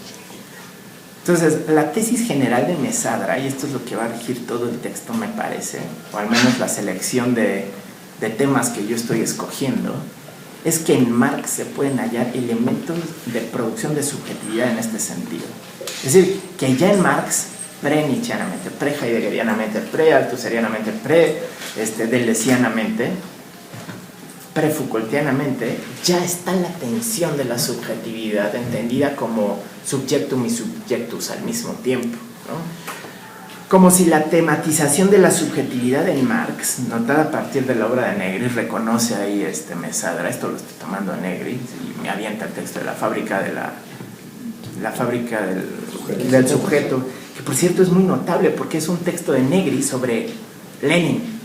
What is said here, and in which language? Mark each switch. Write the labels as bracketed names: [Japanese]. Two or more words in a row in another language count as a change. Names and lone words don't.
[Spanish] Entonces, la tesis general de Messadra, y esto es lo que va a regir todo el texto, me parece, o al menos la selección de temas que yo estoy escogiendo, es que en Marx se pueden hallar elementos de producción de subjetividad en este sentido. Es decir, que ya en Marx, pre-nietzscheanamente, pre-heideggerianamente, pre-althusserianamente, pre-deleuzianamente, pre-Foucaultianamente, ya está la tensión de la subjetividad entendida como subjectum y subjectus al mismo tiempo, ¿no? Como si la tematización de la subjetividad en Marx, notada a partir de la obra de Negri, reconoce ahí Messadra, esto lo estoy tomando a Negri, y me avienta el texto de la fábrica del sujeto, que por cierto es muy notable porque es un texto de Negri sobre Lenin.